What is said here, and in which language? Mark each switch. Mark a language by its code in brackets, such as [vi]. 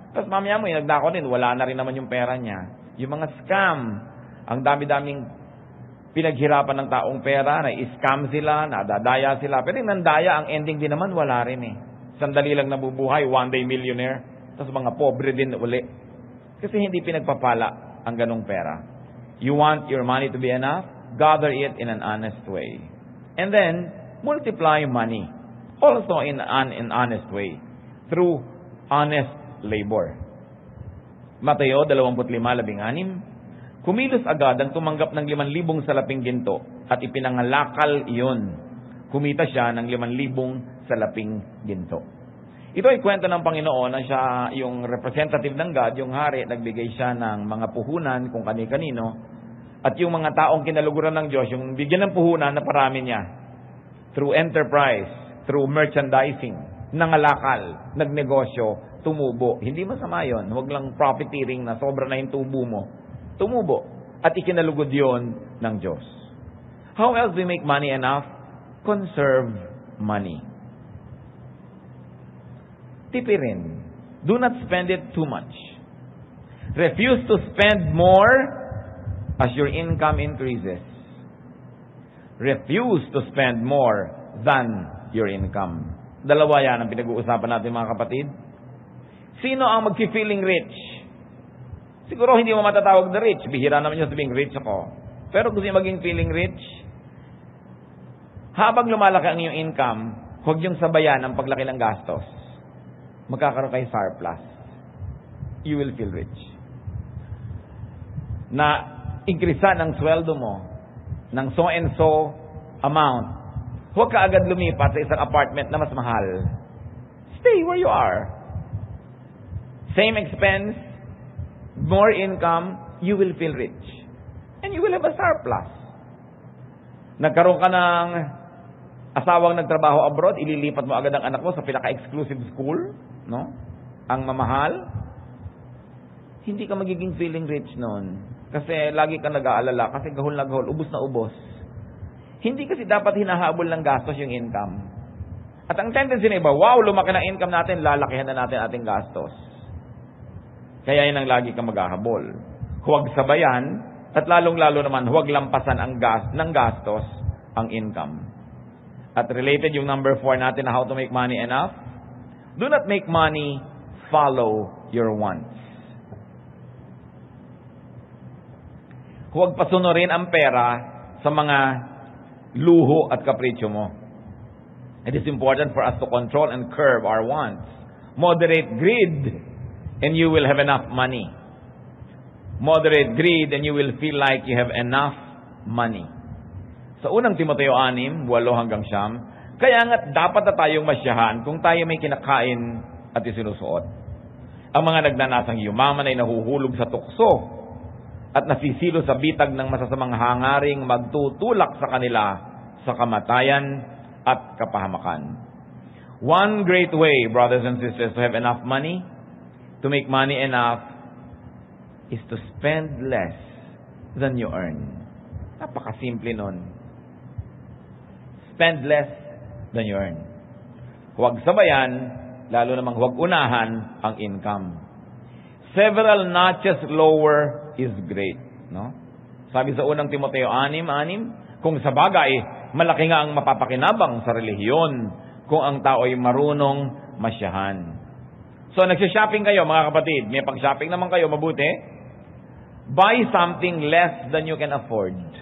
[tl] Tapos mamaya mo, yung nagnakaw din, wala na rin naman yung pera niya. Yung mga scam, ang dami-daming pinaghirapan ng taong pera, na-scam sila, nadadaya sila. Pero yung nandaya, ang ending din naman, wala rin eh. Sandali lang nabubuhay, [en] one day millionaire, [tl] tapos mga pobre din uli. Kasi hindi pinagpapala ang ganong pera. [en] You want your money to be enough? Gather it in an honest way. And then, multiply money. Also in an honest way. Through honest labor. [tl] Mateo 25:16, kumilos agad ang tumanggap ng 5,000 salaping ginto at ipinangalakal iyon. Kumita siya ng 5,000 salaping ginto. Ito ay kwento ng Panginoon na siya yung representative ng God, yung hari, nagbigay siya ng mga puhunan kung kani-kanino, at yung mga taong kinaluguran ng Diyos, yung bigyan ng puhunan na parami niya, through enterprise, through merchandising, nangalakal, nagnegosyo tumubo. Hindi masama yun. Huwag lang profiteering na sobra na yung tubo mo. Tumubo. At ikinalugod yun ng Diyos. [en] How else do we make money enough? Conserve money. [tl] Tipirin. [en] Do not spend it too much. Refuse to spend more as your income increases. Refuse to spend more than your income. [tl] Dalawa yan ang pinag-uusapan natin mga kapatid. Sino ang mag-feeling rich? Siguro hindi mo matatawag na rich. Bihira naman yung sabing rich ako. Pero gusto yung maging feeling rich, habang lumalaki ang iyong income, huwag yung sabayan ang paglaki ng gastos. Magkakaroon kayo [en] surplus. You will feel rich. [tl] Na increasean ang sweldo mo ng so and so amount. Huwag ka agad lumipat sa isang apartment na mas mahal. [en] Stay where you are. Same expense, more income, you will feel rich. And you will have a surplus. [tl] Nagkaroon ka ng asawang nagtrabaho abroad, ililipat mo agad ang anak mo sa pinaka-exclusive school, no? Ang mamahal. Hindi ka magiging feeling rich noon. Kasi lagi ka nag-aalala, kasi gahol na gahol, ubos na ubos. Hindi kasi dapat hinahabol ng gastos yung income. At ang tendency na iba, wow, lumaki na income natin, lalakihan na natin ating gastos. Kaya yun ang lagi kang maghahabol. Huwag sabayan, at lalong-lalo naman, huwag lampasan ng gastos ang income. At related yung number 4 natin na [en] how to make money enough. Do not make money follow your wants. [tl] Huwag pasunurin ang pera sa mga luho at kapritsyo mo. [en] It is important for us to control and curb our wants. Moderate greed, and you will have enough money. Moderate greed, and you will feel like you have enough money. [tl] Sa unang Timoteo 6, 8 hanggang 9, kaya nga dapat na tayong masyahan kung tayo may kinakain at isinusuot. Ang mga nagnanasang yumaman ay nahuhulog sa tukso at nasisilo sa bitag ng masasamang hangaring magtutulak sa kanila sa kamatayan at kapahamakan. [en] One great way, brothers and sisters, to have enough money, to make money enough, is to spend less than you earn. [tl] Napakasimple nun. [en] Spend less than you earn. [tl] Huwag sabayan, lalo namang huwag unahan ang income. [en] Several notches lower is great. No? [tl] Sabi sa unang Timoteo 6:6, kung sa bagay, malaki nga ang mapapakinabang sa relihiyon kung ang tao ay marunong masyahan. So, nagsha-shopping kayo, mga kapatid. May pag-shopping naman kayo, mabuti. [en] Buy something less than you can afford.